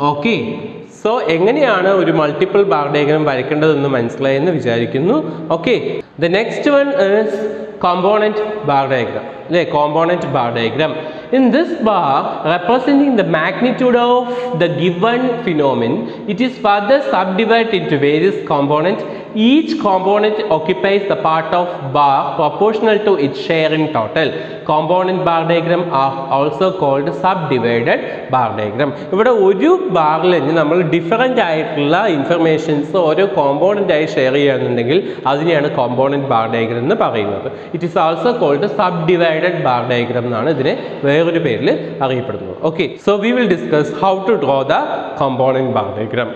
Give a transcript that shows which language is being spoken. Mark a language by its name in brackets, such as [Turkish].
[Malayalam] Okay, so എങ്ങനെയാണ് ഒരു multiple bar diagram വരയ്ക്കേണ്ടതെന്ന് മനസ്സിലായെന്ന് വിചാരിക്കുന്നു. [English] Okay, the next one is component bar diagram അല്ലേ? Component bar diagram In this bar representing the magnitude of the given phenomenon, it is further subdivided into various components. Each component occupies the part of bar proportional to its share in total. Component bar diagram are also called subdivided bar diagram. [Malayalam] ഇവിടെ ഒരു ബാറിൽ നമ്മൾ different ആയിട്ടുള്ള informations ഓരോ component ആയി share ചെയ്യുകയാണെന്നുണ്ടെങ്കിൽ അതിനെയാണ് component bar diagram എന്ന് പറയുന്നത്. [English] it is also called subdivided bar diagram [Malayalam] എന്നാണ് ഇതിനെ വേറൊരു പേരിൽ അറിയപ്പെടുന്നത്. [English] Okay, so we will discuss how to draw the component bar diagram.